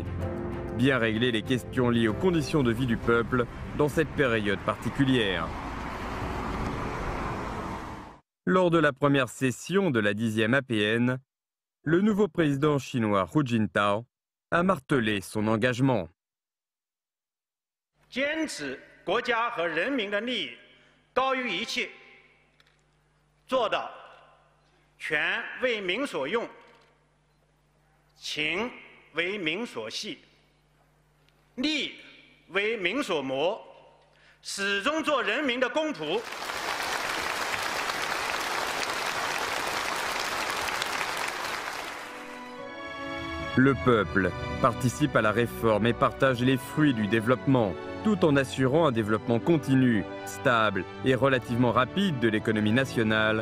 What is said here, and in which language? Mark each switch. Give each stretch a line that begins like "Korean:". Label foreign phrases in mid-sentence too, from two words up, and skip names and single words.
French: Bien régler les questions liées aux conditions de vie du peuple dans cette période particulière. Lors de la première session de la 10e APN, le nouveau président chinois Hu Jintao a martelé son engagement.
Chinese: 坚持国家和人民的利益高于一切，做到权为民所用，情为民所系，利为民所谋，始终做人民的公仆。
French: Le peuple participe à la réforme et partage les fruits du développement, tout en assurant un développement continu, stable et relativement rapide de l'économie nationale.